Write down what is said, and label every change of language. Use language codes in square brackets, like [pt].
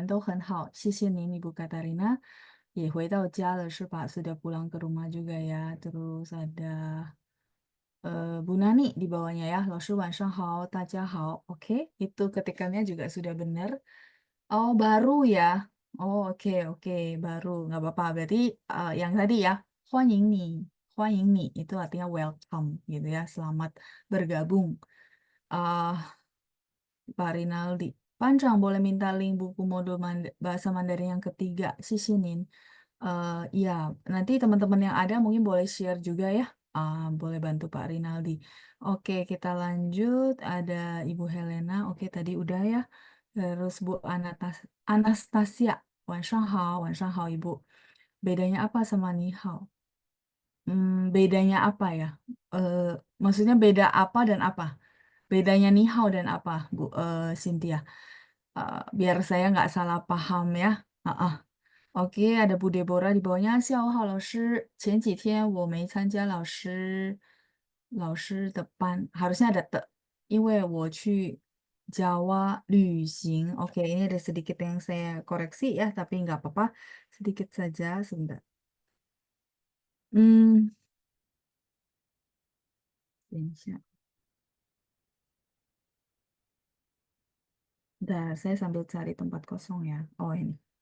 [zh] 下午好，老师，我还好。我刚回到家。老师、班长，你们都好吗？我们都很好，谢谢您， Ibu Katarina. 也回到家了是吧？ [id] Sudah pulang ke rumah juga ya. Terus ada Bu Nani di bawahnya ya. [zh] 老师晚上好, 大家好. [id] Oke, itu ketikannya juga sudah benar. Oh, baru ya. Oh, oke, oke, baru. Nggak apa-apa. Berarti yang tadi ya, [zh] 欢迎你. 欢迎你 [id] itu artinya welcome gitu ya. Selamat bergabung. Ah, Pak Rinaldi. Panjang boleh minta link buku modul bahasa Mandarin yang ketiga, Sisinin. Iya, nanti teman-teman yang ada mungkin boleh share juga ya. Boleh bantu Pak Rinaldi. Oke, kita lanjut. Ada Ibu Helena. Oke, tadi udah ya. Terus Bu Anastasia. [zh] 晚上好, 晚上好 [id] Ibu. Bedanya apa sama Ni Hao? Bedanya apa ya? Eh, Maksudnya beda apa dan apa? Bedanya Ni Hao dan apa, Bu Cynthia? Biar saya nggak salah paham ya. Ah, ah. Oke, ada Bu Deborah di bawahnya. [zh] 下午好，老师。前几天我没参加老师的班， [id] harusnya ada [zh] 因为我去 Jawa 旅行. [id] Oke, ini ada sedikit yang saya koreksi ya, tapi nggak apa-apa. Sedikit saja, sebentar. Hmm, [zh] 等一下. [id] Bentar, saya sambil cari tempat kosong ya. Oh, ini.